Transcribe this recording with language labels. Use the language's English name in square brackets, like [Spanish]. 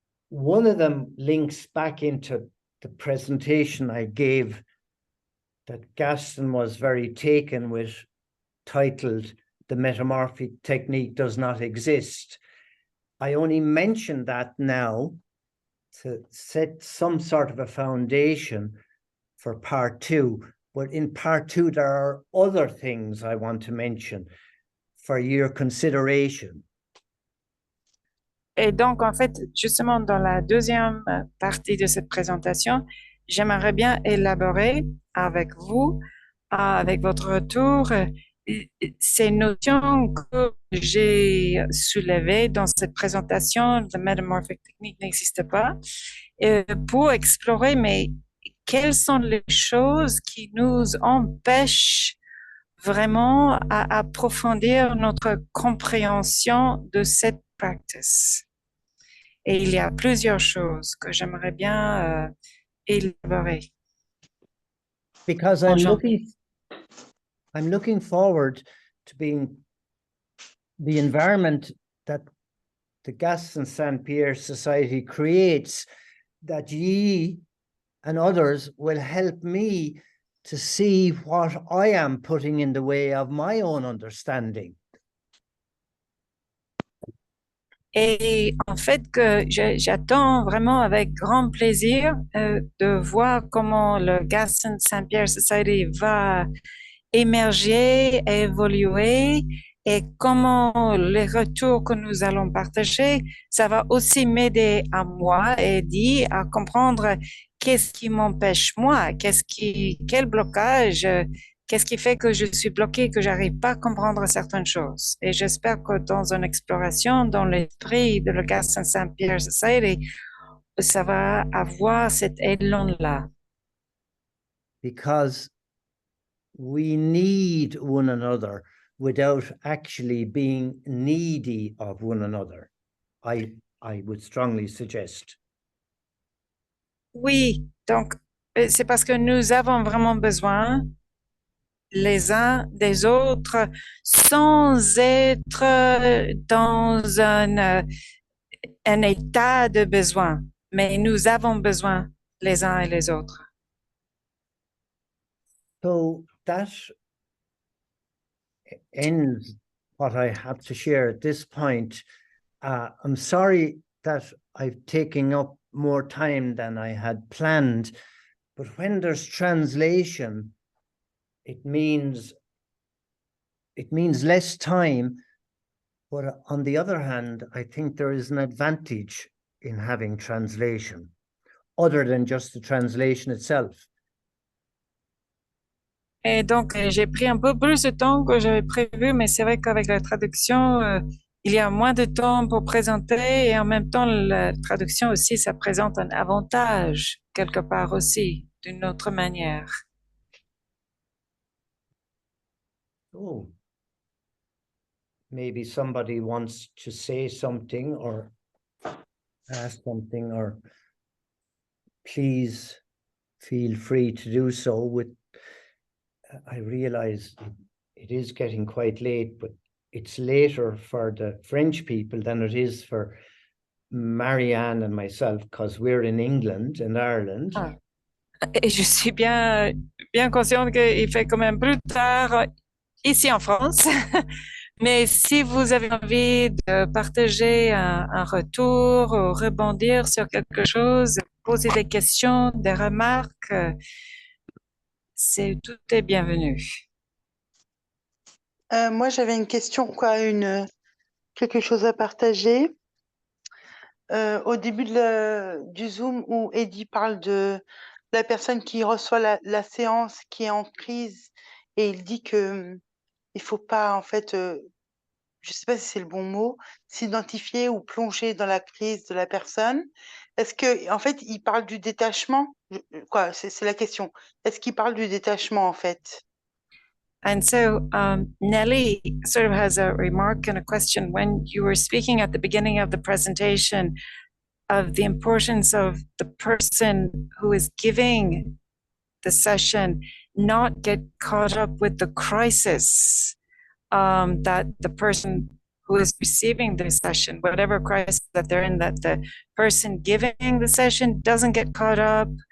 [English] One of them links back into the presentation I gave that Gaston was very taken with, titled The Metamorphic Technique Does Not Exist. I only mentioned that now to set some sort of a foundation for part 2. But in part 2, there are other things I want to mention for your consideration. [French] Et donc, en fait, justement, dans la deuxième partie de cette présentation, j'aimerais bien élaborer avec vous, avec votre retour, ces notions que j'ai soulevées dans cette présentation, la metamorphic technique n'existe pas, pour explorer, mais quelles sont les choses qui nous empêchent vraiment à approfondir notre compréhension de cette practice. Et il y a plusieurs choses que j'aimerais bien élaborer. [English] Because I'm looking forward to being the environment that the Gaston Saint Pierre Society creates, that ye and others will help me to see what I am putting in the way of my own understanding. [French] Et en fait, que j'attends vraiment avec grand plaisir de voir comment le Gaston Saint Pierre Society va émerger, évoluer, et comment les retours que nous allons partager, ça va aussi m'aider à moi, Eddie, à comprendre qu'est-ce qui m'empêche moi? Quel blocage? Qu'est-ce qui fait que je suis bloquée, que j'arrive pas à comprendre certaines choses? Et j'espère que dans une exploration, dans l'esprit de le Gaston Saint Pierre Society, ça va avoir cet élan-là. [English] Because we need one another without actually being needy of one another. I would strongly suggest. [French] Oui, donc c'est parce que nous avons vraiment besoin les uns des autres sans être dans un état de besoin, mais nous avons besoin les uns et les autres. [English] So that ends what I have to share at this point. I'm sorry that I've taken up more time than I had planned, but when there's translation, it means less time. But on the other hand, I think there is an advantage in having translation, other than just the translation itself. [French] Et donc, j'ai pris un peu plus de temps que j'avais prévu, mais c'est vrai qu'avec la traduction, il y a moins de temps pour présenter et en même temps, la traduction aussi, ça présente un avantage quelque part aussi, d'une autre manière. [English] Oh, maybe somebody wants to say something or ask something, or please feel free to do so. I realize it is getting quite late, but it's later for the French people than it is for Marianne and myself, because we're in England and Ireland. Ah. [French] Et je suis bien consciente qu'il fait quand même plus tard ici en France. Mais si vous avez envie de partager un retour ou rebondir sur quelque chose, poser des questions, des remarques, tout est bienvenu. Moi, j'avais une question, quelque chose à partager. Au début du Zoom où Eddie parle de la personne qui reçoit la séance, qui est en crise, et il dit que il faut pas, en fait, je sais pas si c'est le bon mot, s'identifier ou plonger dans la crise de la personne. Est-ce que, en fait, il parle du détachement? C'est la question. Est-ce qu'il parle du détachement, en fait? [English] And so Nelly sort of has a remark and a question. When you were speaking at the beginning of the presentation of the importance of the person who is giving the session not get caught up with the crisis that the person who is receiving the session, whatever crisis that they're in, that the person giving the session doesn't get caught up.